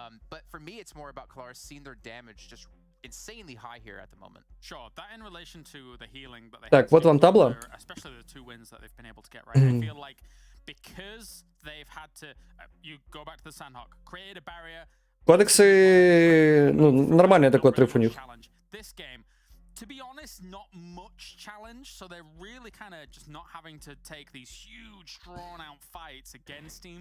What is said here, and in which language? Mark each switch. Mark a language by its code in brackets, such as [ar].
[en] But for me, it's more about Kalaris seeing their damage just insanely high here at the moment. Sure, that in relation to the healing that they [ru] Так, вот вам табло. [en] Especially the 2 wins that they've been able to get right. I feel like because they've had to you go back to the Sandhawk, create a barrier. [ru] Кодексы, ну, нормальный такой отрыв у них. [en] This game, to be honest, not much challenge, so they're really kind of just not having to take these huge drawn-out fights against teams.